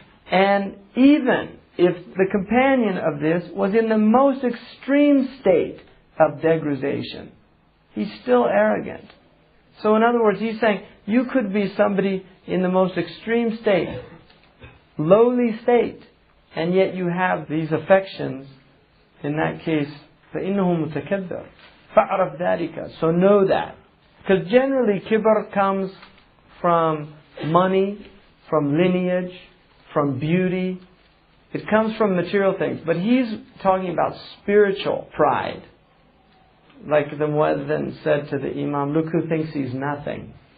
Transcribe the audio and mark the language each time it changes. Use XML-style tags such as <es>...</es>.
<en>And even if the companion of this was in the most extreme state of degradation, he's still arrogant. So in other words, he's saying, you could be somebody in the most extreme state, lowly state, and yet you have these affections. In that case,</en> <ar>فَإِنَّهُ مُتَكَبِّرٌ فَعْرَفْ ذَلِكَ.</ar> <en>So know that. Because generally kibr comes from money, from lineage, from beauty. It comes from material things. But he's talking about spiritual pride. Like the muezzin said to the imam, look who thinks he's nothing.</en>